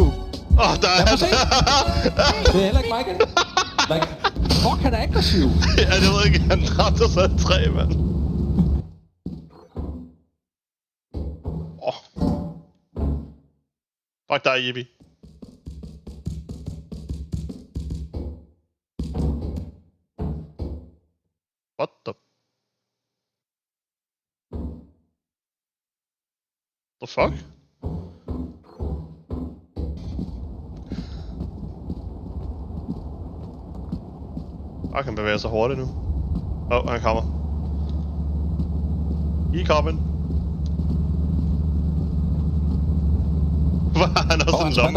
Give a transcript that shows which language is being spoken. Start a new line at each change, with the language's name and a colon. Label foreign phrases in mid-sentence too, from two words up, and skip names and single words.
Danish: Der er han. Det er heller ikke mig, igen.
English: Like, fuck,
Danish: han er aggressiv. Ja, jeg ved ikke, han ramte sig et træ, mand. Fuck dig, Yippie.
English: What the... The fuck?
Danish: Han kan bevæge sig hurtigt nu. Han kommer. I kommen. Hvorfor har han også en lomme?